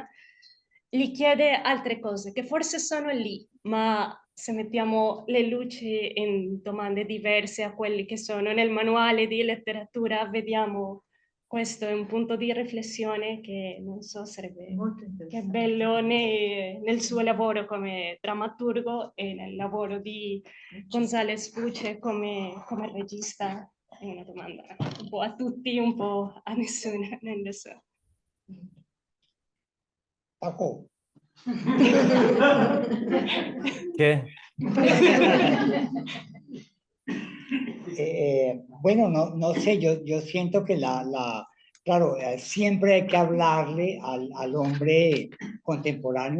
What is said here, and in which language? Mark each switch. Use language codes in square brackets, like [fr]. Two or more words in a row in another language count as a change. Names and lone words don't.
[it] Gli chiede altre cose che forse sono lì, ma se mettiamo le luci in domande diverse a quelli che sono nel manuale di letteratura, vediamo questo è un punto di riflessione che non so, sarebbe che bello nel suo lavoro come drammaturgo e nel lavoro di González Puche come regista. È una domanda un po' a tutti, un po' a nessuno, non lo so. [es] Paco. ¿Qué? Bueno, no sé, yo siento que claro, siempre hay que hablarle al hombre contemporáneo,